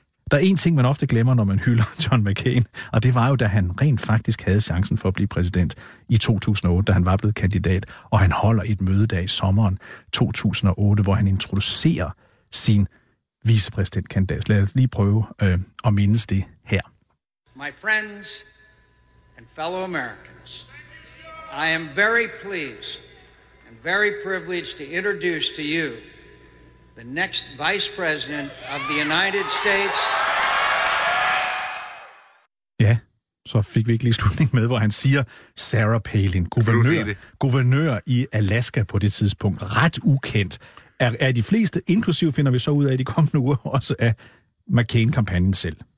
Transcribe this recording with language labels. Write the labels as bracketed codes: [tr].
[da] Der er en ting, man ofte glemmer, når man hylder John McCain, og det var jo, da han rent faktisk havde chancen for at blive præsident i 2008, da han var blevet kandidat, og han holder et mødedag i sommeren 2008, hvor han introducerer sin vicepræsidentkandidat. Lad os lige prøve at mindes det her. [en] My friends and fellow Americans, I am very pleased very privileged to introduce to you the next vice president of the United States. [da] Ja, så fik vi ikke lige slutning med, hvor han siger Sarah Palin, guvernør i Alaska på det tidspunkt, ret ukendt, er de fleste, inklusive finder vi så ud af de kommende uger, også af McCain-kampagnen selv.